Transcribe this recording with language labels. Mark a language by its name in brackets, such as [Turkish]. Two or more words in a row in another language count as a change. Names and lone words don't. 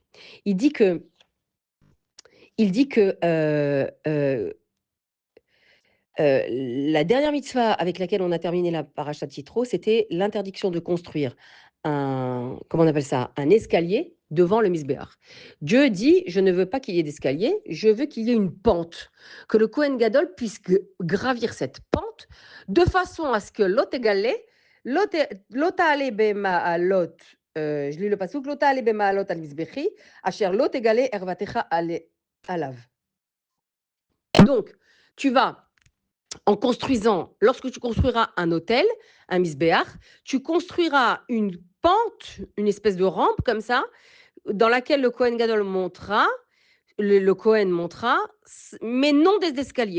[French] Il dit que la dernière mitzvah avec laquelle on a terminé la [Hebrew] פרשת יתרו, [French] c'était l'interdiction de construire comment on appelle ça, un escalier devant le misbéach. Dieu dit, je ne veux pas qu'il y ait d'escalier, je veux qu'il y ait une pente, que le [Hebrew] כהן גדול [French] puisse gravir cette pente de façon à ce que [Hebrew] לא תגלה, לא תעלה במעלות, [French] je lis le pasuk, [Hebrew] לא תעלה במעלות על מזבחי אשר לא תגלה ערותך עליו. [French] Donc, tu vas en construisant, lorsque tu construiras un hôtel, un misbéach, tu construiras une pente, une espèce de rampe comme ça, dans laquelle le [Hebrew] כהן גדול [French] montera, le Kohen montera, mais non des escaliers.